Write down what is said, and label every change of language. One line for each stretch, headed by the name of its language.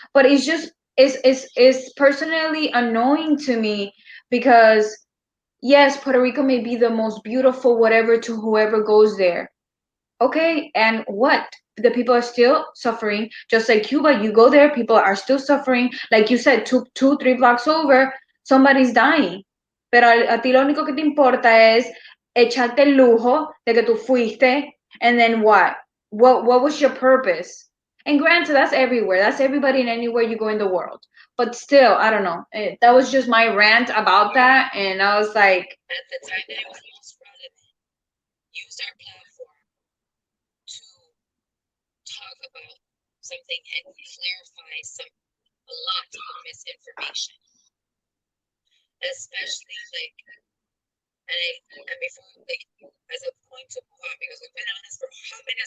English: But it's just it's personally annoying to me because yes, Puerto Rico may be the most beautiful whatever to whoever goes there. Okay, and what? The people are still suffering. Just like Cuba, you go there, people are still suffering. Like you said, two, 3 blocks over, somebody's dying.
Spanish: Pero a ti lo único que te importa es echarte el lujo de que tú fuiste,
English: and then what? What was your purpose? And granted, that's everywhere. That's everybody and anywhere you go in the world. But still, I don't know. That was just my rant about that, and I was like, at the time that it was most relevant, used our platform to talk about something and clarify a lot of misinformation, especially and before as a point to move on because we've been on this for how many?